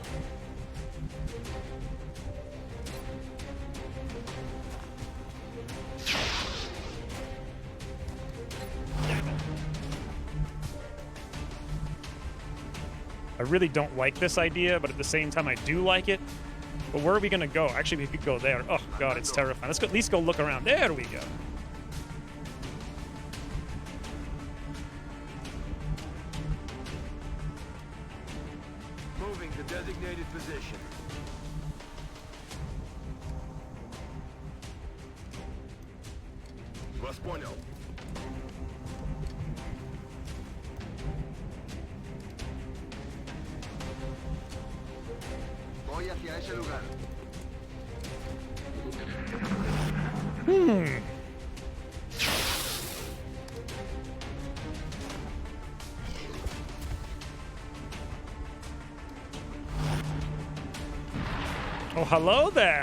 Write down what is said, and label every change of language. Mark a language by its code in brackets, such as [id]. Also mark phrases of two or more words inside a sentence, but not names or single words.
[en] I really don't like this idea, but at the same time, I do like it. But where are we going to go? Actually, we could go there. Oh, God, it's terrifying. Let's go, at least go look around. There we go. Moving to designated position. [ru] Вас понял. [es] Voy hacia ese lugar. [en] Oh, hello there.